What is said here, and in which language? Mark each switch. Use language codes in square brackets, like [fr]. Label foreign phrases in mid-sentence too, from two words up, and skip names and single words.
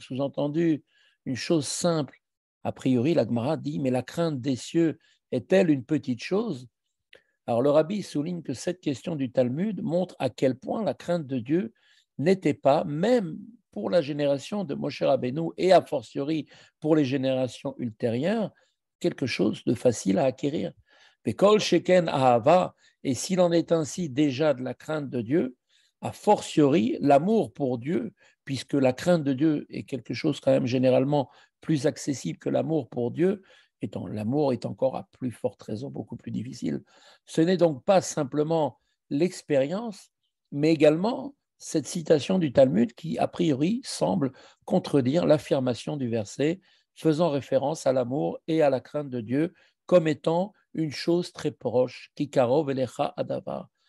[fr] Sous-entendu, une chose simple. A priori, la Gemara dit, mais la crainte des cieux est-elle une petite chose? Alors le rabbi souligne que cette question du Talmud montre à quel point la crainte de Dieu n'était pas, même pour la génération de Moshe Rabbeinu et a fortiori pour les générations ultérieures, quelque chose de facile à acquérir. [he] Mais כל שכן אהבה, [fr] et s'il en est ainsi déjà de la crainte de Dieu, a fortiori l'amour pour Dieu, puisque la crainte de Dieu est quelque chose quand même généralement plus accessible que l'amour pour Dieu, étant l'amour est encore à plus forte raison beaucoup plus difficile. Ce n'est donc pas simplement l'expérience, mais également cette citation du Talmud qui, a priori, semble contredire l'affirmation du verset faisant référence à l'amour et à la crainte de Dieu comme étant une chose très proche, [he] כי קרוב אליך הדבר.